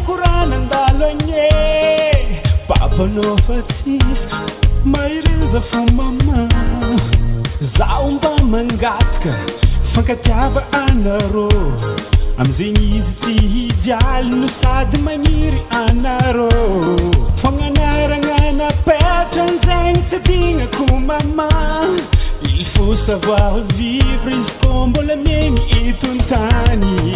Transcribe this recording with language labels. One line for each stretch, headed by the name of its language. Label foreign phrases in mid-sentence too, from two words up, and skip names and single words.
Malagasy: korana andalo agny papanao fa tsisy maireza fo mama zaho mba mangataka fankatiava anarô amizegny izy tsy hijaly no sady magniry anarô fagnanaragna napetran zegny tsy adignako mama
French: il faut savoir vivre
Malagasy: izy ko mbola miegny eton-tany